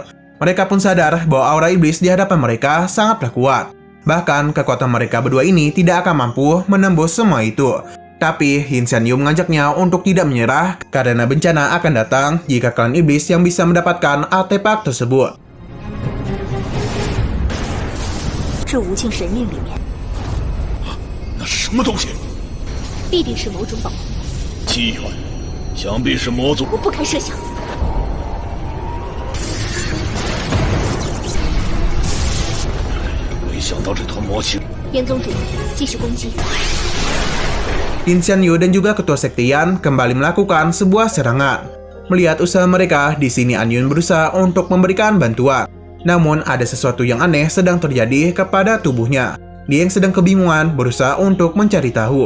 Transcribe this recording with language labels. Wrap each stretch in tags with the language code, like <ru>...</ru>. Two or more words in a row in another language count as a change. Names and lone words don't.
<id>Mereka pun sadar bahwa aura iblis di hadapan mereka sangatlah kuat. Bahkan kekuatan mereka berdua ini tidak akan mampu menembus semua itu. Tapi Yin Xian Yu mengajaknya untuk tidak menyerah karena bencana akan datang jika klan iblis yang bisa mendapatkan artefak tersebut.</id> <zh>这无尽神印里面那是什么东西？必定是某种宝物，奇幻，想必是魔族。我不堪设想。没想到这团魔气。严宗主，继续攻击。</zh> <id>Yin Xian Yu dan juga ketua sektian kembali melakukan sebuah serangan. Melihat usaha mereka, di sini An Yun berusaha untuk memberikan bantuan. Namun ada sesuatu yang aneh sedang terjadi kepada tubuhnya. Dia yang sedang kebingungan berusaha untuk mencari tahu.</id>